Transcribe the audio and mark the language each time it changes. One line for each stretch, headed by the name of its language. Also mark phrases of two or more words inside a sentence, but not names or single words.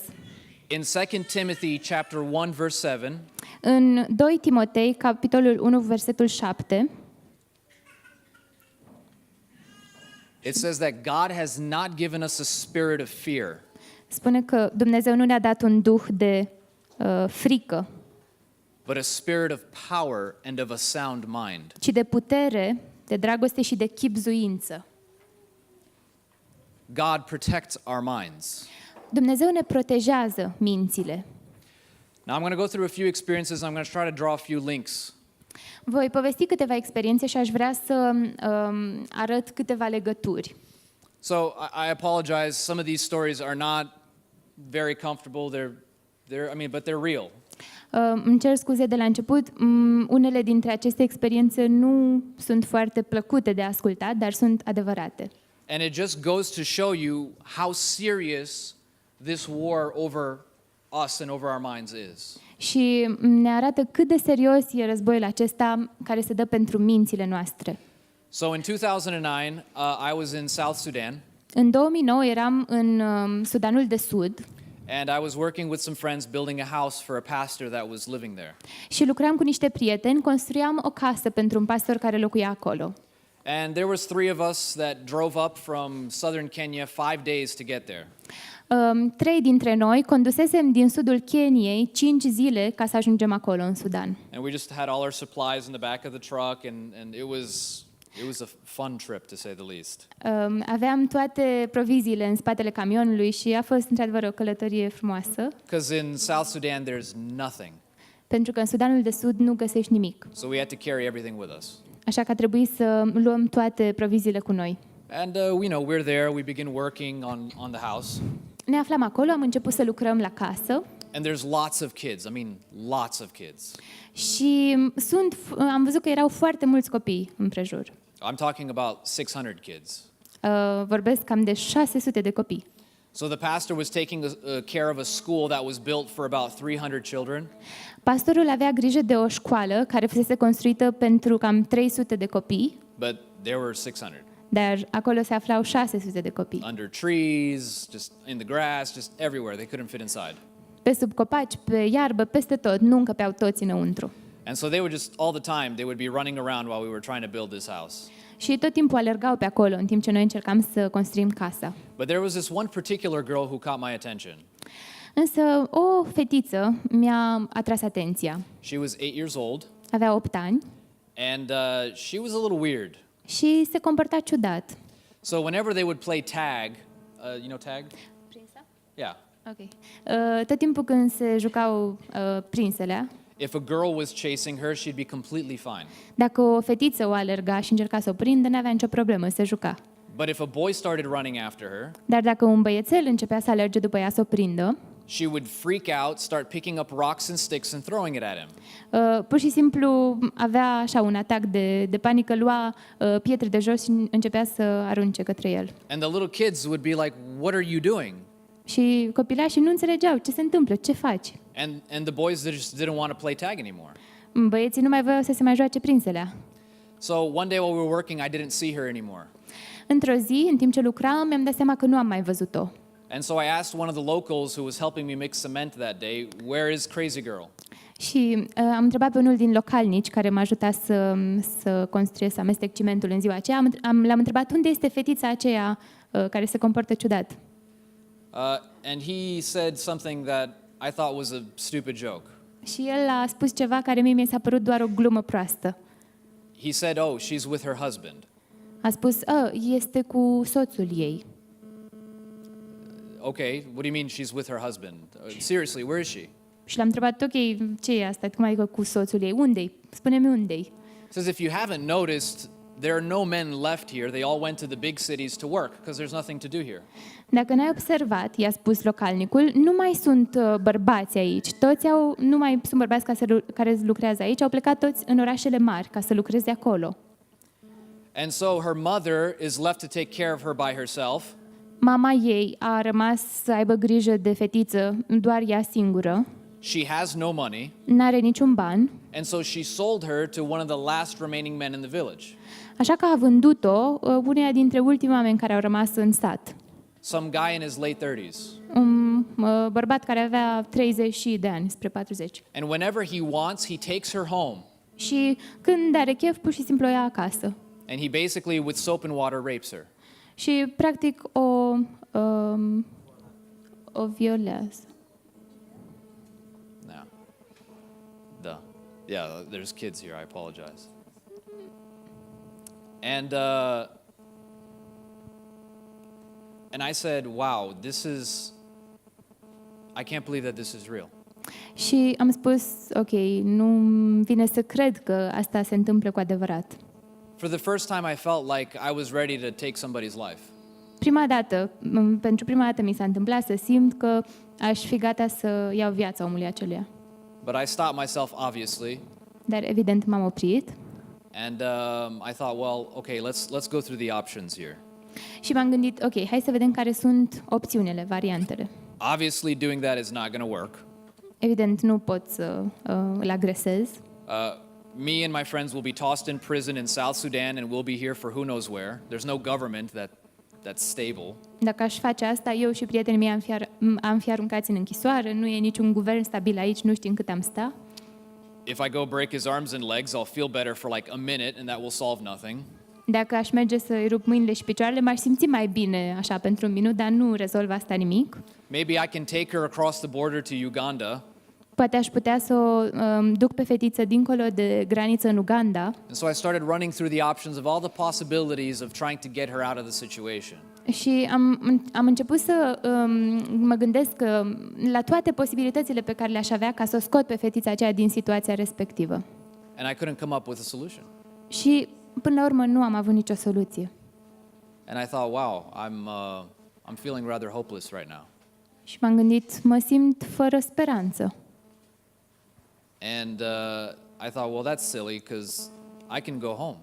English: In 2 Timothy chapter 1 verse 7,
Romanian: În 2 Timotei, capitolul 1, versetul 7,
English: it says that God has not given us a spirit of fear,
Romanian: spune că Dumnezeu nu ne-a dat un duh de frică,
English: but a spirit of power and of a sound mind.
Romanian: ci de putere, de dragoste și de chibzuință.
English: God protects our minds.
Romanian: Dumnezeu ne protejează mințile.
English: Now I'm going to go through a few experiences. I'm going to try to draw a few links.
Romanian: Voi povesti câteva experiențe și aș vrea să arăt câteva legături.
English: So I apologize. Some of these stories are not very comfortable. But they're real.
Romanian: Îmi cer scuze de la început. Unele dintre aceste experiențe nu sunt foarte plăcute de ascultat, dar sunt adevărate.
English: And it just goes to show you how serious this war over us and over our minds is.
Romanian: Și ne arată cât de serios e războiul acesta care se dă pentru mințile noastre.
English: So in 2009, I was in South Sudan.
Romanian: În 2009 eram în Sudanul de Sud.
English: And I was working with some friends building a house for a pastor that was living there.
Romanian: Și lucram cu niște prieteni, construiam o casă pentru un pastor care locuia acolo.
English: And there was 3 of us that drove up from southern Kenya 5 days to get there.
Romanian: 3 dintre noi condusesem din sudul Keniei 5 zile ca să ajungem acolo în Sudan.
English: And we just had all our supplies in the back of the truck and it was a fun trip to say the least.
Romanian: Aveam toate proviziile în spatele camionului și a fost într-adevăr o călătorie frumoasă.
English: Because in South Sudan there's nothing.
Romanian: Pentru că în Sudanul de Sud nu găsești nimic.
English: So we had to carry everything with us.
Romanian: Așa că a trebuit să luăm toate proviziile cu noi.
English: And we're there, we begin working on the house.
Romanian: Ne aflam acolo, am început să lucrăm la casă.
English: And there's lots of kids. Lots of kids.
Romanian: Și am văzut că erau foarte mulți copii împrejur.
English: I'm talking about 600 kids.
Romanian: Vorbesc cam de 600 de copii.
English: So the pastor was taking care of a school that was built for about 300 children.
Romanian: Pastorul avea grijă de o școală care fusese construită pentru cam 300 de copii.
English: But there were 600.
Romanian: Dar acolo se aflau 600 de copii.
English: Under trees, just in the grass, just everywhere. They couldn't fit inside.
Romanian: Pe sub copaci, pe iarbă, peste tot, nu încăpeau toți înăuntru.
English: And so they would just all the time they would be running around while we were trying to build this house.
Romanian: Și tot timpul alergau pe acolo în timp ce noi încercam să construim casa.
English: But there was this one particular girl who caught my attention.
Romanian: Însă o fetiță mi-a atras atenția.
English: She was 8 years old.
Romanian: Avea 8 ani.
English: And she was a little weird.
Romanian: Și se comporta ciudat.
English: So whenever they would play tag, you know tag?
Romanian: Prinsa?
English: Yeah.
Romanian: Ok. Tot timpul când se jucau prinselea,
English: If a girl was chasing her, she'd be completely fine.
Romanian: dacă o fetiță o alerga și încerca să o prindă, n-avea nicio problemă, se juca.
English: But if a boy started running after her,
Romanian: Dar dacă un băiețel începea să alerge după ea să o prindă,
English: she would freak out, start picking up rocks and sticks and throwing it at him.
Romanian: pur și simplu avea așa un atac de panică, lua pietre de jos și începea să arunce către el.
English: And the little kids would be like, "What are you doing?"
Romanian: Și copilașii nu înțelegeau ce se întâmplă, ce faci.
English: And the boys just didn't want to play tag anymore.
Romanian: Băieții nu mai voiau să se mai joace prinselea.
English: So one day while we were working, I didn't see her anymore.
Romanian: Într-o zi, în timp ce lucram, mi-am dat seama că nu am mai văzut-o.
English: And so I asked one of the locals who was helping me mix cement that day, "Where is Crazy Girl?"
Romanian: Și am întrebat pe unul din localnici care m-a ajutat să construiesc, să amestec cimentul în ziua aceea. L-am întrebat unde este fetița aceea care se comportă ciudat.
English: And he said something that I thought was a stupid joke.
Romanian: Și el a spus ceva care mie mi s-a părut doar o glumă proastă.
English: He said, "Oh, she's with her husband."
Romanian: A spus, este cu soțul ei.
English: Okay, what do you mean she's with her husband? Seriously, where is she?
Romanian: Și l-am întrebat, ok, ce e asta? Cum adică cu soțul ei? Unde-i? Spune-mi unde-i.
English: He says, "If you haven't noticed, there are no men left here. They all went to the big cities to work because there's nothing to do here."
Romanian: Dacă n-ai observat, i-a spus localnicul, nu mai sunt bărbați aici. Nu mai sunt bărbați care lucrează aici, au plecat toți în orașele mari ca să lucreze acolo.
English: And so her mother is left to take care of her by herself.
Romanian: Mama ei a rămas să aibă grijă de fetiță doar ea singură,
English: She has no money,
Romanian: n-are niciun ban,
English: and so she sold her to one of the last remaining men in the village.
Romanian: așa că a vândut-o uneia dintre ultimii oameni care au rămas în sat.
English: Some guy in his late 30s.
Romanian: Un bărbat care avea 30 de ani, spre 40.
English: And whenever he wants, he takes her home.
Romanian: Și când are chef, pur și simplu o ia acasă.
English: And he basically, with soap and water, rapes her.
Romanian: Și practic o violează.
English: Now, yeah, there's kids here. I apologize. And I said, "Wow, I can't believe that this is real."
Romanian: Și am spus, ok, nu vine să cred că asta se întâmplă cu adevărat.
English: For the first time, I felt like I was ready to take somebody's life.
Romanian: Pentru prima dată mi s-a întâmplat să simt că aș fi gata să iau viața omului aceluia.
English: But I stopped myself, obviously,
Romanian: Dar evident m-am oprit
English: and I thought, well, okay, let's go through the options here.
Romanian: și m-am gândit, ok, hai să vedem care sunt opțiunile, variantele.
English: Obviously, doing that is not going to work.
Romanian: Evident nu pot să îl agresez.
English: Me and my friends will be tossed in prison in South Sudan, and we'll be here for who knows where. There's no government that's stable.
Romanian: Dacă aș face asta, eu și prietenii mei am fi aruncați în închisoare, nu e niciun guvern stabil aici, nu știm cât am sta.
English: If I go break his arms and legs, I'll feel better for like a minute, and that will solve nothing.
Romanian: Dacă aș merge să-i rup mâinile și picioarele, m-aș simți mai bine așa pentru un minut, dar nu rezolvă asta nimic.
English: Maybe I can take her across the border to Uganda.
Romanian: Poate aș putea să o duc pe fetiță dincolo de graniță în Uganda.
English: And so I started running through the options of all the possibilities of trying to get her out of the situation.
Romanian: Și am început să mă gândesc la toate posibilitățile pe care le-aș avea ca să o scot pe fetița aceea din situația respectivă.
English: And I couldn't come up with a solution.
Romanian: Și până la urmă nu am avut nicio soluție.
English: And I thought, wow, I'm feeling rather hopeless right now.
Romanian: Și m-am gândit, mă simt fără speranță.
English: And I thought, well, that's silly because I can go home.